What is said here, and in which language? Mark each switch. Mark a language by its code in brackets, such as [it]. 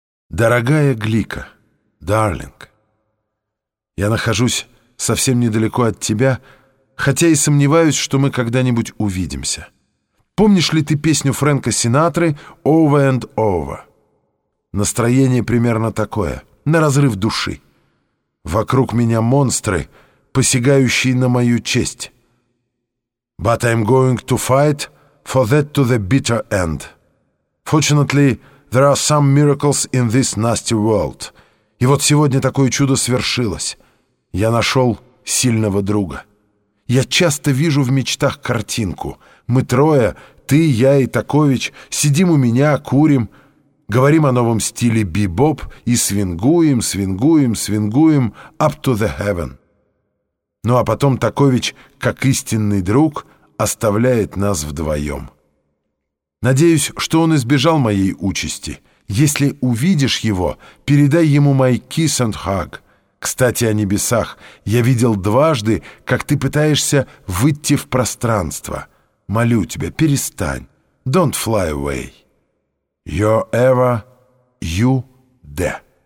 [ru] «Дорогая Глика, дарлинг, я нахожусь совсем недалеко от тебя, хотя и сомневаюсь, что мы когда-нибудь увидимся. Помнишь ли ты песню Фрэнка Синатры «Over and Over»? Настроение примерно такое, на разрыв души. Вокруг меня монстры, посягающие на мою честь. [en] But I'm going to fight for that to the bitter end. Fortunately, there are some miracles in this nasty world. [ru] И вот сегодня такое чудо свершилось. Я нашел сильного друга. Я часто вижу в мечтах картинку. Мы трое, ты, я и Такович, сидим у меня, курим, говорим о новом стиле бибоп и свингуем, свингуем, свингуем [en] up to the heaven. [ru] Ну а потом Такович, как истинный друг, оставляет нас вдвоем. Надеюсь, что он избежал моей участи. Если увидишь его, передай ему мой [en] kiss and hug. [ru] Кстати, о небесах. Я видел дважды, как ты пытаешься выйти в пространство. Молю тебя, перестань. [en] Don't fly away. Your ever, you, there.